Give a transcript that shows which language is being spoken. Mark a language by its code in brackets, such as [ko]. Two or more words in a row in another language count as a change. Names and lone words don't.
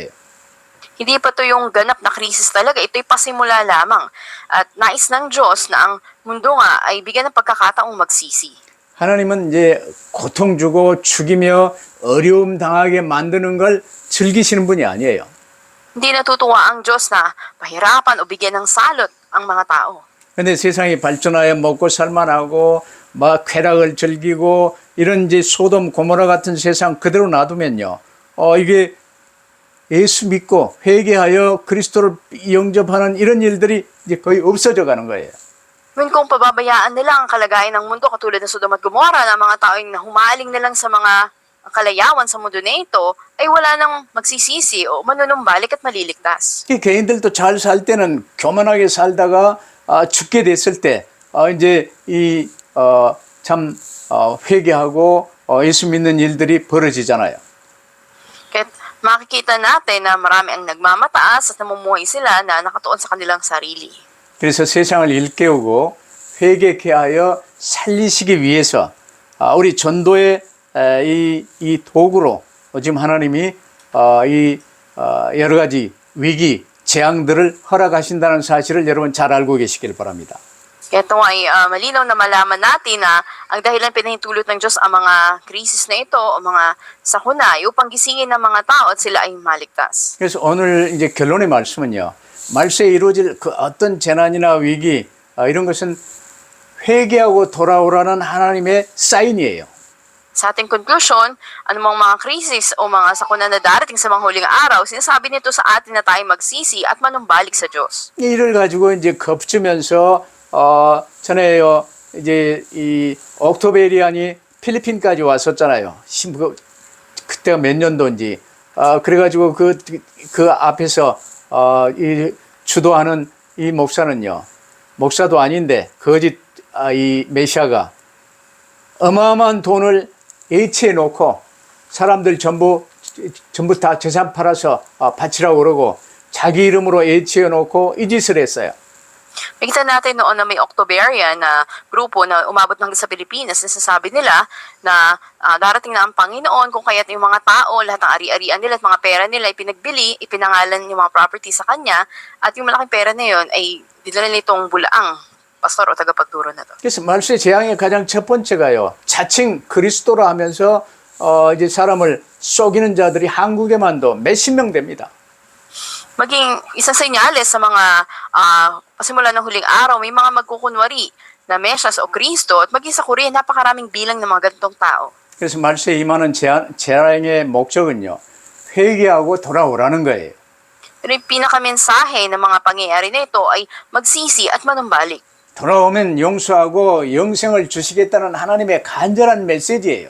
[tl] Hindi pa to yung ganap na krisis talaga. Ito'y pasimula lamang. At nais ng Diyos na ang mundo nga ay bigyan ng pagkakataong magsisi. [ko] 하나님은 이제 고통 주고 죽이며 어려움 당하게 만드는 걸 즐기시는 분이 아니에요. [tl] Hindi natutuwa ang Diyos na pahirapan o bigyan ng salot ang mga tao. [ko] 근데 세상이 발전하여 먹고 살만하고 막 쾌락을 즐기고 이런 이제 소돔 고모라 같은 세상 그대로 놔두면요. 이게 예수 믿고 회개하여 그리스도를 영접하는 이런 일들이 이제 거의 없어져 가는 거예요. [tl] Kung pababayaan nila ang kalagayan ng mundo katulad ng Sodom at Gomora na mga taong na humaling na lang sa mga kalayawan sa mundo na ito, ay wala nang magsisisi o manunumbalik at maliligtas. [ko] 이 개인들도 잘 살 때는 교만하게 살다가 죽게 됐을 때 이제 회개하고 예수 믿는 일들이 벌어지잖아요. [tl] Kahit makikita natin na marami ang nagmamataas at namumuhay sila na nakatuon sa kanilang sarili. [ko] 그래서 세상을 일깨우고 회개케 하여 살리시기 위해서 우리 전도의 이 도구로 지금 하나님이 여러 가지 위기, 재앙들을 허락하신다는 사실을 여러분 잘 알고 계시길 바랍니다. [tl] Kaya ito ay malinaw na malaman natin na ang dahilan pinahintulot ng Diyos ang mga krisis na ito o mga sakuna upang gisingin ng mga tao at sila ay maligtas. [ko] 그래서 오늘 이제 결론의 말씀은요. 말세에 이루어질 그 어떤 재난이나 위기 이런 것은 회개하고 돌아오라는 하나님의 사인이에요. [tl] Sa ating conclusion, anumang mga krisis o mga sakuna na darating sa mga huling araw, sinasabi nito sa atin na tayo magsisi at manumbalik sa Diyos. [ko] 이를 가지고 이제 겁주면서 전에요 이제 이 옥토베리안이 필리핀까지 왔었잖아요. 그때가 몇 년도인지 그래가지고 그 앞에서 이 주도하는 이 목사는요 목사도 아닌데 거짓 이 메시아가 어마어마한 돈을 예치해 놓고 사람들 전부 다 재산 팔아서 바치라고 그러고 자기 이름으로 예치해 놓고 이 짓을 했어요. [tl] Nakita natin noon na may Octoberian na grupo na umabot hanggang sa Pilipinas. Nasasabi nila na darating na ang Panginoon kung kaya't yung mga tao, lahat ng ari-arian nila at mga pera nila ay pinagbili, ipinangalan yung mga property sa kanya at yung malaking pera na yun ay dinala nitong bulaang pastor o tagapagturo na to. [ko] 그래서 말세 재앙의 가장 첫 번째가요. 자칭 그리스도라 하면서 이제 사람을 속이는 자들이 한국에만도 몇십 명 됩니다. [tl] Maging isang senyales sa mga pasimula ng huling araw, may mga magkukunwari na Mesyas o Kristo at maging sa Korea napakaraming bilang ng mga ganitong tao. [ko] 그래서 말세에 임하는 재앙의 목적은요. 회개하고 돌아오라는 거예요. [tl] Pero yung pinakamensahe ng mga pangyayari na ito ay magsisi at manumbalik. [ko] 돌아오면 용서하고 영생을 주시겠다는 하나님의 간절한 메시지예요.